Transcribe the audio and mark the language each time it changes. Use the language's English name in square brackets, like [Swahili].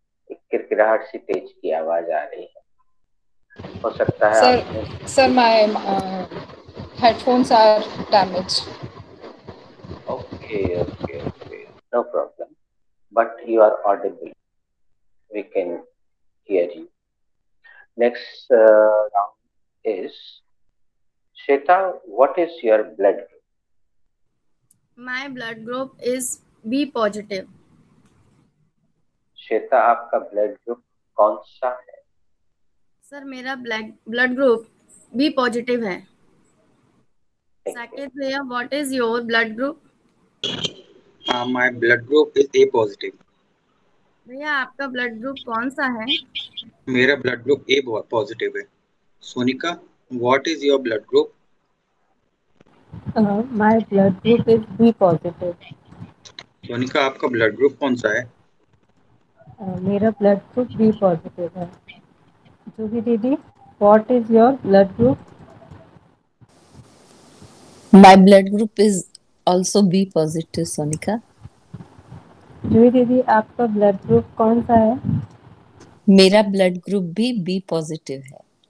[Hindi] एक किरकिराहट सी तेज की आवाज आ रही है, हो सकता है [English] Sir sir my headphones are damage. Okay okay okay, no problem, but you are audible, we can hear you. Next round is Shweta, what is your blood group? My blood group is B positive. [Hindi] Shweta, आपका blood group कौन सा है? Sir मेरा blood group B positive है। [English] Saket भैया, what is your blood group? My blood group is A positive. [Hindi] भैया आपका blood group कौन सा है? मेरा ब्लड ग्रुप A पॉजिटिव है। [English] Sonika, what is your blood group? My blood group is B positive. [Hindi] Sonika, आपका ब्लड ग्रुप कौन सा है? मेरा ब्लड ग्रुप B positive है। [English] जूही दीदी, what is your blood group? My blood group is also B positive, Sonika. [Hindi] जूही दीदी, आपका ब्लड ग्रुप कौन सा है? मेरा ब्लड ग्रुप भी B पॉजिटिव है।